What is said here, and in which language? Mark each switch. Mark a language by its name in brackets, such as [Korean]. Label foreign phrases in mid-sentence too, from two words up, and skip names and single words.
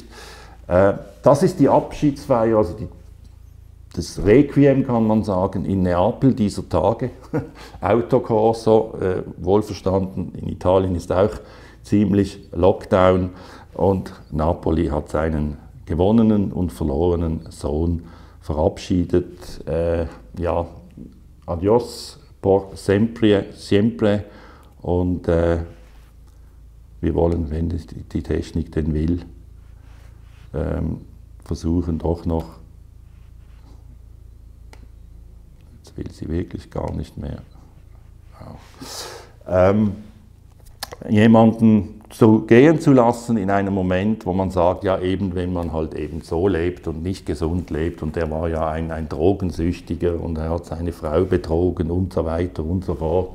[German] Das ist die Abschiedsfeier, also das Requiem, kann man sagen, in Neapel dieser Tage. Autokorso, wohlverstanden, in Italien ist auch ziemlich Lockdown und Napoli hat seinen gewonnenen und verlorenen Sohn verabschiedet. Ja, [Spanish] adios por sempre, siempre [German] und wir wollen, wenn die Technik denn will, versuchen doch noch, jetzt will sie wirklich gar nicht mehr, jemanden so gehen zu lassen in einem Moment, wo man sagt, ja eben, wenn man halt eben so lebt und nicht gesund lebt und der war ja ein Drogensüchtiger und er hat seine Frau betrogen und so weiter und so fort.